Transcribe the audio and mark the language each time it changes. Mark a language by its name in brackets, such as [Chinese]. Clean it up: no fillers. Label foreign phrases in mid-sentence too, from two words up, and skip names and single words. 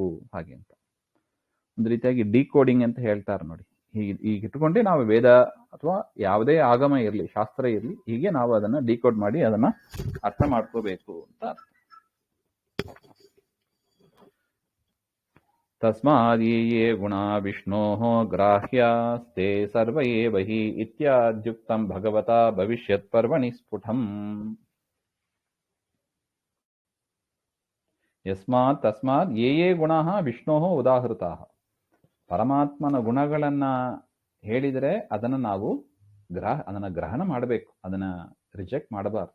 [Kannada] ಹಾಗೆ ಅಂತ ಒಂದು ರೀತಿಯಾಗಿ ಡಿಕೋಡಿಂಗ್ ಅಂತ ಹೇಳ್ತಾರೆ ನೋಡಿ. ಹೀಗೆ ಇಟ್ಟುಕೊಂಡೆ ನಾವು ವೇದ ಅಥವಾ ಯಾವುದೇ ಆಗಮ ಇರಲಿ, ಶಾಸ್ತ್ರ ಇರಲಿ, ಹೀಗೆ ನಾವು ಅದನ್ನ ಡಿಕೋಡ್ ಮಾಡಿ ಅದನ್ನ ಅರ್ಥ ಮಾಡ್ಕೋಬೇಕು ಅಂತ. [Sanskrit] ತಸ್ಮಾದ್ ಯೇ ಗುಣಾ ವಿಷ್ಣೋಃ ಗ್ರಾಹ್ಯಾಸ್ತೆ ಸರ್ವ ಏವ ಹಿ ಇತ್ಯಾದ್ಯುಕ್ತಂ ಭಗವತಾ ಭವಿಷ್ಯತ್ ಪರ್ವಣಿ ಸ್ಫುಟಂ. ಯಸ್ಮಾತ್ ತಸ್ಮಾತ್ ಯೇ ಗುಣಾಃ ವಿಷ್ಣೋಃ ಉದಾಹೃತಾಃ. [Kannada] ಪರಮಾತ್ಮನ ಗುಣಗಳನ್ನ ಹೇಳಿದರೆ ಅದನ್ನು ನಾವು ಅದನ್ನ ಗ್ರಹಣ ಮಾಡಬೇಕು, ಅದನ್ನ ರಿಜೆಕ್ಟ್ ಮಾಡಬಾರ್ದು.